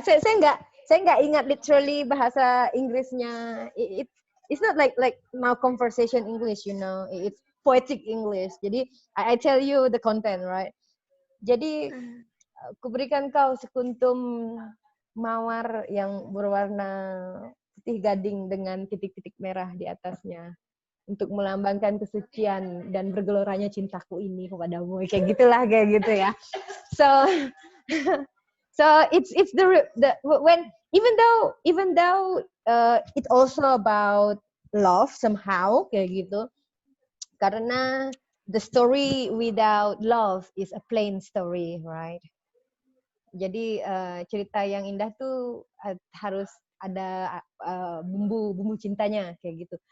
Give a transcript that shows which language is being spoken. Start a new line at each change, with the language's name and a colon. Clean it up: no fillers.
Indonesian: Saya nggak ingat literally bahasa Inggrisnya.
English: It's not like now conversation English, you know. It's poetic English.
Indonesian: Jadi
English: I tell you the content, right?
Indonesian: Jadi ku berikan kau sekuntum mawar yang berwarna putih gading dengan titik-titik merah di atasnya, untuk melambangkan kesucian dan bergeloranya cintaku ini kepadamu, kayak gitulah, kayak gitu ya.
English: So it's the when even though it also about love somehow,
Indonesian: kayak gitu, karena
English: the story without love is a plain story, right?
Indonesian: Jadi cerita yang indah tuh harus ada bumbu cintanya, kayak gitu.